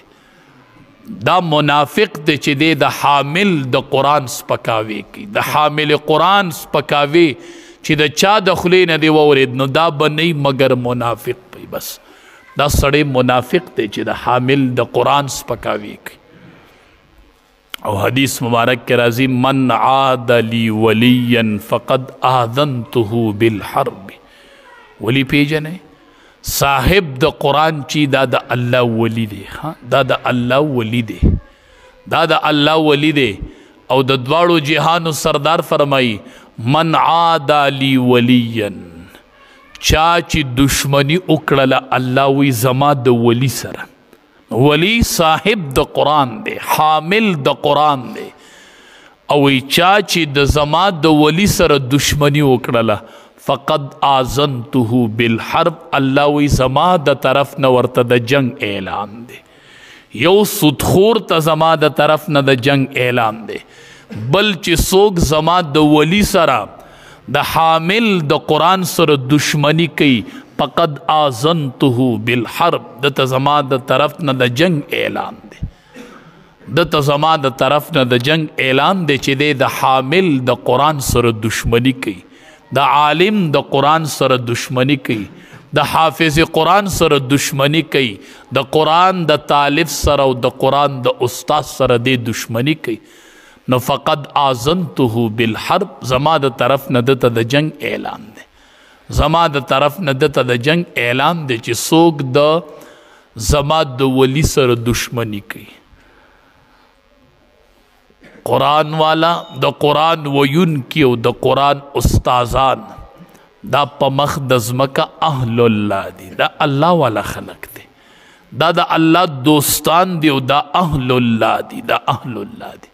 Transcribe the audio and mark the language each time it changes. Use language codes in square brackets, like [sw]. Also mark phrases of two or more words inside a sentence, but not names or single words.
[ps] دا منافق دی چې دی د حامل د قرآن سپکاوی کوي، د حامل قرآن سپکاوی چې د چا د خولې نه دی واورېد نو دا به نه مگر منافق پي. بس دا سړی منافق دی چې د حامل د قرآن سپکاوی کوي. او حدیث مبارک کې راځي [ar] من عاد لی ولیا فقد آذنته بالحرب. [ps] ولی پیژنئ صاحب د قرآن چی دا د الله ولی دی. دا د الله ولی دی، دا د الله ولی دی. او د دواړو جهانو سردار فرمائی [ar] من عاد لی ولیا، [ps] چا چې دشمنی وکړله الله وی زما د ولی سره. ولی صاحب د قرآن دی، حامل د قرآن دی. او چا چې د زما د ولی سره دشمنی وکړله [ar] فقد آذنته بالحرب، [ps] الله وی زما د طرف نه ورته د جنگ اعلان دی. یو سودخور ته زما د طرف نه د جنگ اعلان دی. بل چې څوک زما د ولی سره د حامل د قرآن سره دشمنی کوي [ar] فقد آذنته بالحرب، [ps] دته زما د طرف نه د جنگ اعلان دی. دته زما د طرف نه د جنگ اعلان دی چې دی د حامل د قرآن سره دشمنی کوي، د عالم د قرآن سره دشمنی کوي، د حافظ قرآن سره دشمنی کوي، د قرآن د طالب سره او د قرآن د استاد سره دی دشمنی کوي. [ar] نو فقد آذنته بالحرب، [ps] زما د طرف نه دته د جنگ اعلان دی. زما د طرف نه دته د جنگ اعلان دی چې څوک د زما د ولی سره دشمنی کوي. قرآن والا د قرآن ویون کی او د قرآن استازان دا په مخ د ځمکه [ar] اهل الله [ps] دي، دا الله والا خلق دي، دا د الله دوستان دي او دا [ar] اهل الله [ps] دي، دا [ar] اهل الله [ps] دي.